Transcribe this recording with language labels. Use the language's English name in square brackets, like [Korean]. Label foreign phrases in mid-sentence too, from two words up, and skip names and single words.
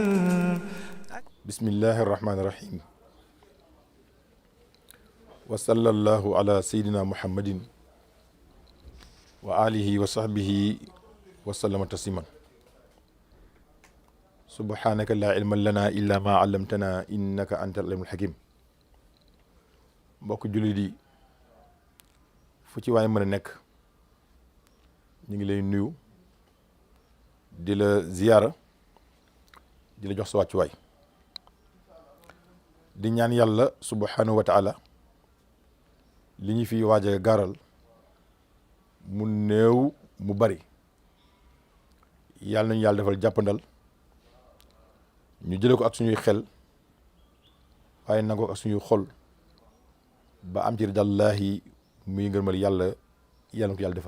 [Arabic] بسم الله الرحمن الرحيم وصلى الله على سيدنا محمد وآله وصحبه وسلم تسليما. سبحانك لا علم لنا إلا ما علمتنا إنك أنت العليم الحكيم. [Wolof] mbokk jullit yi fu ci waay mën a nekk ñu ngi lay nuyu di la ziyaara di la jox sa wàccuwaay di ñaan yàlla [Arabic] سبحانه وتعالى [Wolof] li ñu fi waaj a gaaral mu néew mu bari yàlla nañu yàlla defal jàppandal ñu jële ko ak suñuy xel waaye nangoo ak suñuy xol ba am ci ridallahi muy ngërmal yàlla yàlla na ko yàlla defal.